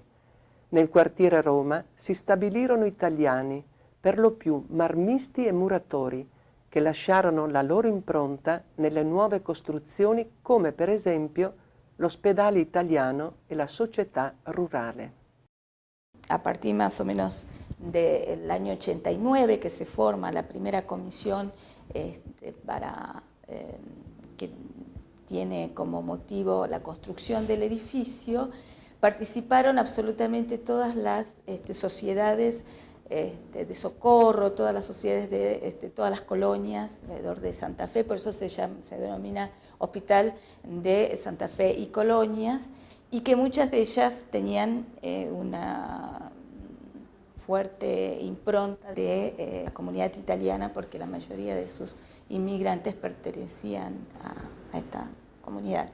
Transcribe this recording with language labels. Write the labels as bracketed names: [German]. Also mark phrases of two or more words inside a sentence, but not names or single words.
[Italian] Nel quartiere Roma si stabilirono italiani, per lo più marmisti e muratori, che lasciarono la loro impronta nelle nuove costruzioni come per esempio l'ospedale italiano e la società rurale. [Spanish] A partir más o menos del año 89 que se forma la primera comisión que tiene como motivo la construcción del edificio, participaron absolutamente todas las sociedades de socorro, todas las sociedades de todas las colonias alrededor de Santa Fe, por eso se denomina Hospital de Santa Fe y Colonias, y que muchas de ellas tenían una fuerte impronta de la comunidad italiana, porque la mayoría de sus inmigrantes pertenecían a esta comunidad.